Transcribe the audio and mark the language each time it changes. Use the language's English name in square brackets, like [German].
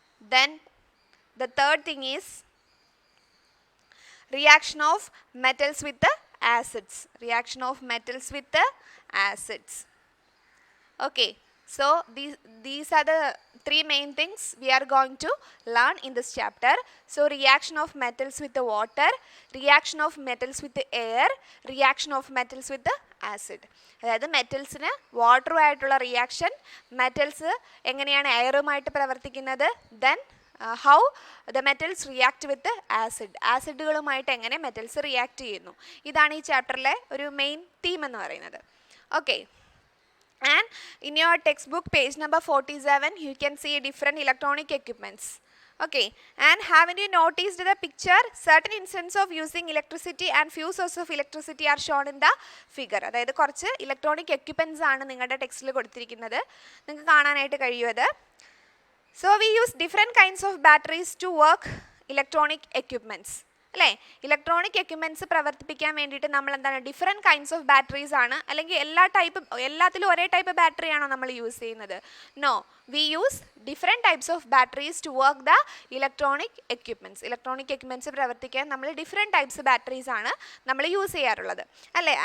[English] Then the third thing is reaction of metals with the acids, reaction of metals with the acids. Okay. So these are the three main things we are going to learn in this chapter. So reaction of metals with the water, reaction of metals with the air, reaction of metals with the acid. [Malayalam] അതായത് മെറ്റൽസിന് വാട്ടറുമായിട്ടുള്ള reaction, metals എങ്ങനെയാണ് എയറുമായിട്ട് പ്രവർത്തിക്കുന്നത്, [English] then how the metals react with acid, [Malayalam] ആസിഡുകളുമായിട്ട് എങ്ങനെ metals react ചെയ്യുന്നു. ഇതാണ് ഈ ചാപ്റ്ററിലെ ഒരു main theme എന്ന് പറയുന്നത്. Okay. [English] And in your textbook page number 47 you can see different electronic equipments. Okay. And haven't you noticed the picture? Certain instances of using electricity and few sources of electricity are shown in the figure. [Malayalam] അതായത് കുറച്ച് electronic equipments ആണ് നിങ്ങളുടെ ടെക്സ്റ്റിൽ കൊടുത്തിരിക്കുന്നത്, നിങ്ങൾക്ക് കാണാനായിട്ട് കഴിയുമത്. [English] So we use different kinds of batteries to work electronic equipments. [Malayalam] അല്ലേ? Electronic equipments പ്രവർത്തിപ്പിക്കാൻ വേണ്ടിയിട്ട് നമ്മൾ എന്താണ് [English] different kinds of batteries [Malayalam] ആണ്, അല്ലെങ്കിൽ എല്ലാത്തിലും ഒരേ ടൈപ്പ് ബാറ്ററി ആണോ നമ്മൾ യൂസ് ചെയ്യുന്നത്? [English] No, we use different types of batteries to work the electronic equipments. [Malayalam] Electronic equipments പ്രവർത്തിക്കാൻ നമ്മൾ ഡിഫറെൻറ്റ് ടൈപ്സ് ബാറ്ററീസ് ആണ് നമ്മൾ യൂസ് ചെയ്യാറുള്ളത്, അല്ലേ?